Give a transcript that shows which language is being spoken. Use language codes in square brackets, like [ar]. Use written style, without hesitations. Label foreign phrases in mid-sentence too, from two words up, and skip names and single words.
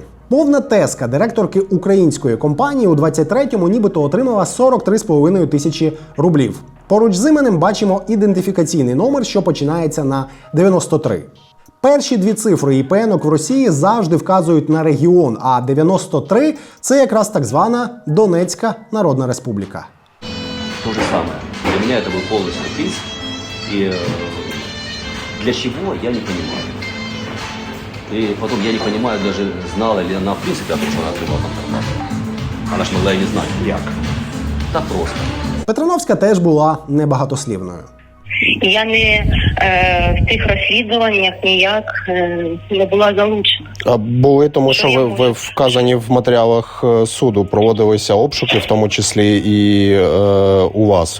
[uk] Повна тезка директорки української компанії у 23-му нібито отримала 43,5 тисячі рублів. Поруч з іменем бачимо ідентифікаційний номер, що починається на 93. Перші дві цифри ІПН-ок в Росії завжди вказують на регіон, а 93 – це якраз так звана Донецька Народна Республіка. [ru] То же самое. Для меня это был полный сюрприз. И для чего, я не понимаю. И потом я не понимаю, даже знала ли она в принципе о том, что она отримала там зарплату. Она ж могла и не знать. [uk] Як? [ru] Да просто. [uk] Петрановська теж була небагатослівною. Я не в тих розслідуваннях ніяк не була залучена. А були, тому що ви вказані в матеріалах суду, проводилися обшуки, в тому числі і у вас.